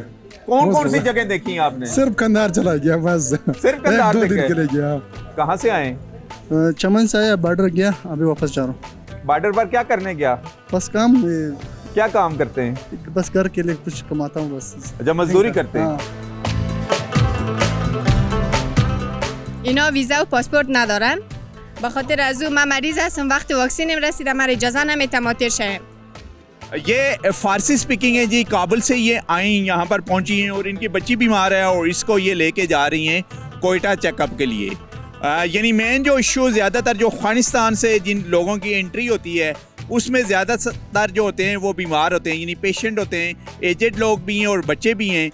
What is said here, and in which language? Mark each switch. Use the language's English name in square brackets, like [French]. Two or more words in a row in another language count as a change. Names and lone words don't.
[Hindi] कौन सी जगह देखी आपने? सिर्फ कंधार चला गया बस। सिर्फ कंधार 2 दिन के लिए गया। कहाँ से आए? चमन से आया, बॉर्डर गया, अभी वापस जा रहा हूँ। बॉर्डर पर क्या करने गया? बस काम। क्या काम करते हैं? बस घर के लिए कुछ कमाता हूँ बस। अच्छा, मजदूरी करते हैं। [Persian] اینا ویزا و پاسپورت ندارن. به خاطر از او من مریض هستم، وقت واکسینم رسیدم، من اجازه نمیتم معطر شم. [Hindi] ये फारसी स्पीकिंग है जी। काबुल से ये आई, यहाँ पर पहुँची हैं और इनकी बच्ची बीमार है और इसको ये लेके जा रही हैं कोयटा चेकअप के लिए। यानी मेन जो इशू ज़्यादातर जो अफगानिस्तान से जिन लोगों की एंट्री होती है उसमें ज़्यादातर जो होते हैं वो बीमार होते हैं, यानी पेशेंट होते हैं, एजेड लोग भी हैं और बच्चे भी हैं।